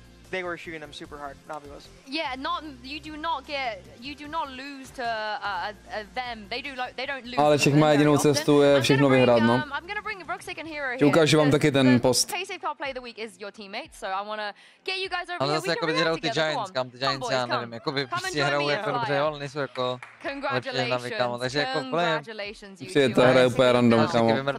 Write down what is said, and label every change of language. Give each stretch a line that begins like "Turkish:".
English: They were shooting them super hard. Navi was. Yeah, you do not lose to them. They don't lose.
Czech: Ale Čech má jedinou cestu, je všechno vyhrát, no.
English: I'm gonna bring Rosik and Hero here.
Czech: Ukážu vám taky ten post.
English: Paysafe Card Play of the Week is your teammate, so I wanna get you guys over
Czech: ale
English: here.
Czech: zase jako hrajou ty Giants, kam ty Giants, já nevím, jako by prostě hrajou jako dobře, ale nejsou jako lepší Navi, kámo, takže jako plně. Přijde ta hra je úplně random, kámo.